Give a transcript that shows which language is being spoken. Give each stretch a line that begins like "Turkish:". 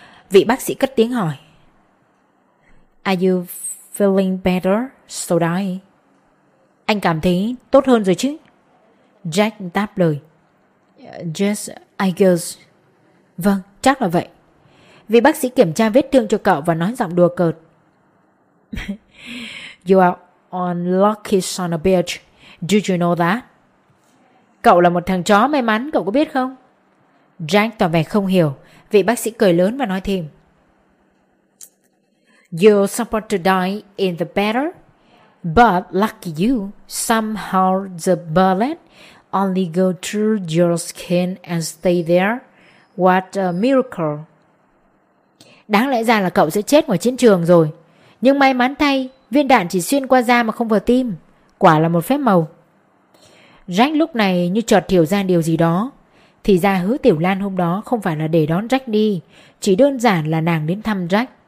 Vietnamese: Vị bác sĩ cất tiếng hỏi:
English: "Are you feeling better, Sodai?"
Vietnamese: Anh cảm thấy tốt hơn rồi chứ? Jack đáp lời:
English: "Yes, I guess."
Vietnamese: Vâng, chắc là vậy. Vị bác sĩ kiểm tra vết thương cho cậu và nói giọng đùa cợt:
English: "You are unlucky son of a bitch. Do you know that?"
Vietnamese: Cậu là một thằng chó may mắn, cậu có biết không? Jack tỏ vẻ không hiểu. Vị bác sĩ cười lớn và nói thêm:
English: "You're supposed to die in the battle, but lucky you, somehow the bullet only go through your skin and stay there. What a miracle."
Vietnamese: Đáng lẽ ra là cậu sẽ chết ngoài chiến trường rồi, nhưng may mắn thay, viên đạn chỉ xuyên qua da mà không vào tim. Quả là một phép màu. Jack lúc này như chợt hiểu ra điều gì đó. Thì ra Hứa Tiểu Lan hôm đó không phải là để đón Jack đi, chỉ đơn giản là nàng đến thăm Jack.